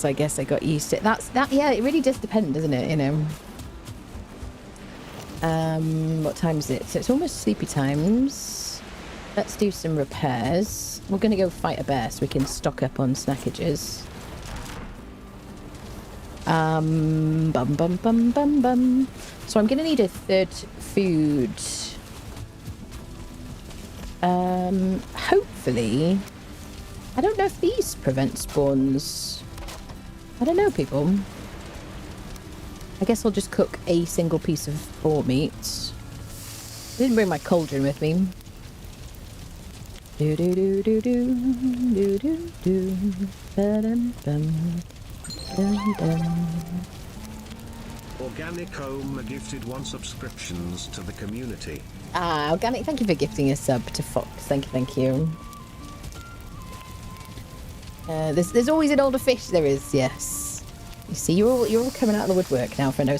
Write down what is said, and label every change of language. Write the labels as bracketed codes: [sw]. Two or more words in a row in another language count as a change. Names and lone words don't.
[en] I guess I got used to it. Yeah, it really does depend, doesn't it? You know. What time is it? So it's almost sleepy times. Let's do some repairs. We're going to go fight a bear so we can stock up on snackages. Bum bum bum bum bum. So I'm gonna need a third food. Hopefully. I don't know if these prevent spawns. I don't know, people. I guess I'll just cook a single piece of boar meat. I didn't bring my cauldron with me. Do do do do do do do do. Ba-dum bum. Dum dum. Organic Home gifted 1 subscriptions to the community. Ah, Organic, thank you for gifting a sub to Fox. Thank you, thank you. There's always an older fish. There is, yes. You see, you're all coming out of the woodwork now, friendos.